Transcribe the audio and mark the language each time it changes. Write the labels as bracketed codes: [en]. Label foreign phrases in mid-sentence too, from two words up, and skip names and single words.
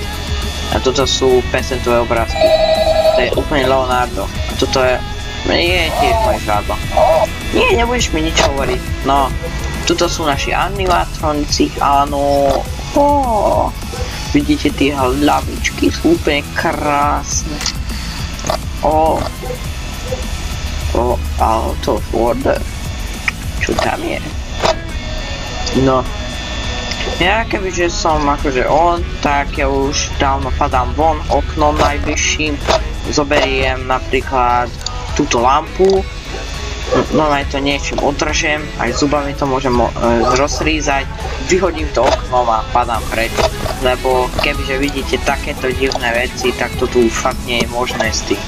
[sk] A toto sú percentové obrázky, to je úplne Leonardo, a toto je tiež moje žádlo. Nie, nebudeš mi nič hovoriť, no, tuto sú naši animatronici, áno, vidíte tie hlavičky, sú úplne krásne. [en] Out of order. [sk] Čo tam je? No. Ja kebyže som akože on, tak ja už dávno padám von oknom najbližším. Zoberiem napríklad túto lampu. No aj to niečím održem, aj zubami to môžem rozrízať, vyhodím to oknom a padám preč, lebo kebyže vidíte takéto divné veci, tak to tu fakt nie je možné s tým.